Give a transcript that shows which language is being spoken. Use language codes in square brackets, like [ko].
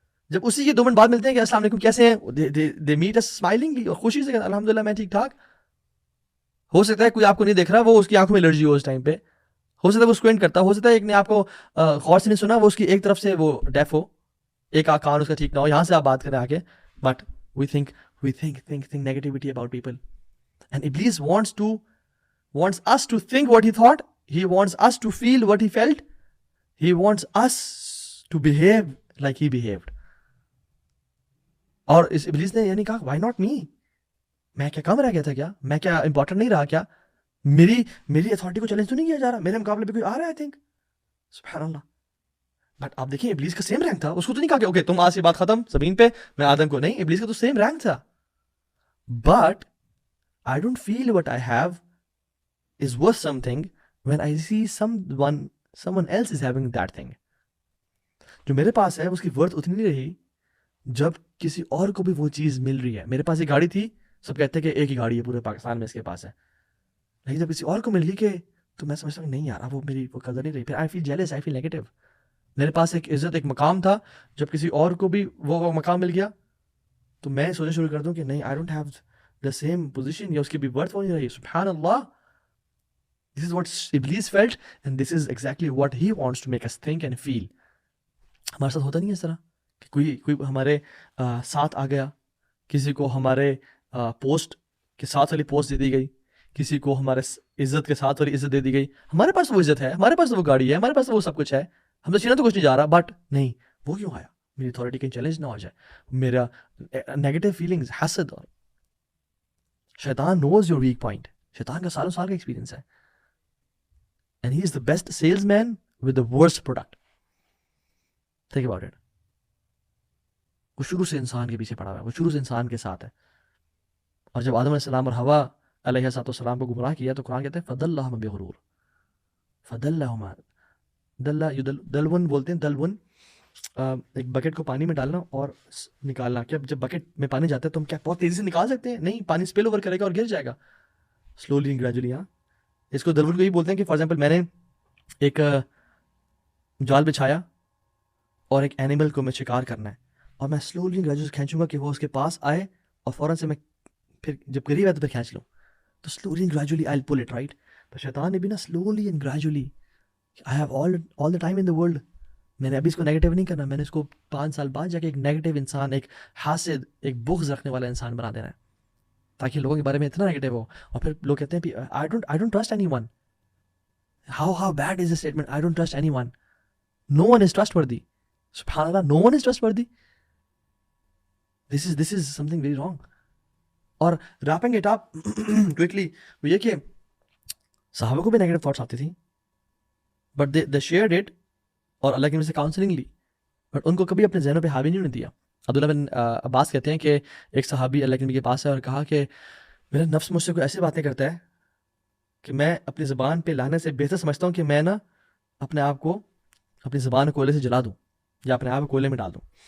[ur] جب اسی کے 2 منٹ بعد ملتے ہیں کہ السلام علیکم کیسے ہیں, [en] they meet us smilingly [ur] اور خوشی سے, الحمدللہ میں ٹھیک ٹھاک. ہو سکتا ہے کوئی آپ کو نہیں دیکھ رہا, وہ اس کی آنکھوں میں الرجی ہو اس ٹائم پہ, ہو سکتا ہے وہ اسکوینٹ کرتا, ہو سکتا ہے ایک نے آپ کو غور سے نہیں سنا, وہ اس کی ایک طرف سے وہ ڈیف ہو, ایک کان اس کا ٹھیک نہ ہو, یہاں سے آپ بات کریں آگے. [en] But we think negativity about people. And Iblis wants us to think what he thought. He wants us to feel what he felt. He wants us to behave like he behaved. [ur] اور اس ابلیس نے یعنی کہا [en] why not me? [ur] میں کیا کم رہ گیا تھا کیا؟ میں کیا امپورٹنٹ نہیں رہا کیا؟ میری اتھارٹی کو چیلنج تو نہیں کیا جا رہا, میرے مقابلے پہ کوئی آ رہا ہے. [en] I think [ur] سبحان اللہ. بٹ آپ دیکھیں ابلیس کا سیم رینک تھا, اس کو تو نہیں کہا کہ اوکے تم آج سے بات ختم زمین پہ, میں آدم کو نہیں. ابلیس کا تو سیم رینک تھا. [en] But I don't feel what I have is worth something when I see someone else is having that thing. [ur] جو میرے پاس ہے اس کی ورتھ اتنی نہیں رہی جب کسی اور کو بھی وہ چیز مل رہی ہے. میرے پاس ایک گاڑی تھی, سب کہتے ہیں کہ ایک ہی گاڑی ہے پورے پاکستان میں اس کے پاس ہے, لیکن جب کسی اور کو مل گئی کہ تو میں سمجھتا ہوں نہیں یار وہ میری وہ قدر نہیں رہی. [en] پھر I feel jealous, I feel negative. [ur] میرے پاس ایک عزت ایک مقام تھا, جب کسی اور کو بھی وہ مقام مل گیا تو میں سوچنا شروع کر دوں کہ نہیں [en] I don't have the same position, [ur] یا اس کی بھی ورتھ ہو نہیں رہی. سبحان اللہ. [en] This is what Iblis felt and this is exactly what he wants to make us think and feel. [ur] ہمارے ساتھ ہوتا نہیں ہے اس طرح کہ کوئی ہمارے ساتھ آ گیا, کسی کو ہمارے پوسٹ کے ساتھ والی پوسٹ دے دی گئی, کسی کو ہمارے عزت کے ساتھ والی عزت دے دی گئی. ہمارے پاس وہ عزت ہے, ہمارے پاس وہ گاڑی ہے, ہمارے پاس وہ سب کچھ ہے, ہم تو چھینا تو کچھ نہیں جا رہا, بٹ نہیں وہ کیوں آیا, میری اتھارٹی کہیں چیلنج نہ ہو جائے, میرا نیگیٹو فیلنگز, حسد. اور شیطان [en] knows your weak point. [ur] شیطان کا سالوں سال کا ایکسپیرینس ہے. [en] And he is the best salesman with the worst product. Think about it. [ur] وہ شروع سے انسان کے پیچھے پڑا ہوا ہے, وہ شروع سے انسان کے ساتھ ہے. اور جب آدم علیہ السلام اور حوا علیہ السلام کو گمراہ کیا تو قرآن کہتے ہیں [ar] فَدَلَّهُمَا بِغُرُورٍ. [ur] فَدَلَّهُمَا دلون بولتے ہیں. دلون ایک بکٹ کو پانی میں ڈالنا اور نکالنا. کہ جب بکٹ میں پانی جاتا ہے تو ہم کیا بہت تیزی سے نکال سکتے ہیں؟ نہیں, پانی اسپل اوور کرے گا اور گر جائے گا سلولی اینڈ گریجولی. ہاں, اس کو دلون کو یہی بولتے ہیں کہ فار ایگزامپل میں نے ایک جال بچھایا اور ایک اینیمل کو میں شکار کرنا ہے, اور میں سلولی اینڈ گریجولی کھینچوں گا کہ وہ اس کے پاس آئے, اور فوراً سے میں پھر جب قریب ہے تو پھر کھینچ لوں. تو slowly and gradually I will pull it, right. تو شیطان نے بھی نا slowly and gradually, [en] I have all the time in the world, [ur] میں نے ابھی اس کو نیگیٹو نہیں کرنا, میں نے اس کو 5 سال بعد جا کے ایک نیگیٹو انسان, ایک حاسد, ایک بغض رکھنے والا انسان بنا دینا ہے, تاکہ لوگوں کے بارے میں اتنا نیگیٹو ہو. اور پھر لوگ کہتے ہیں [en] I don't trust anyone. How bad is this statement? I don't trust anyone. No one is trustworthy. SubhanAllah, no one is trustworthy. This is something very wrong. [ur] اور [en] wrapping it up quickly, [ur] وہ یہ کہ صحابہ کو بھی negative thoughts آتی تھیں, but [en] they shared it, [ur] اور اللہ کی وجہ سے کاؤنسلنگ لی, بٹ ان کو کبھی اپنے ذہنوں پہ حاوی نہیں ہونے دیا. عبداللہ بن عباس کہتے ہیں کہ ایک صحابی اللہ کے نبی کے پاس ہے اور کہا کہ میرا نفس مجھ سے کوئی ایسی باتیں کرتا ہے کہ میں اپنی زبان پہ لانے سے بہتر سمجھتا ہوں کہ میں نا اپنے آپ کو اپنی زبان کو کولے سے جلا دوں یا اپنے آپ کو کولے میں ڈال دوں.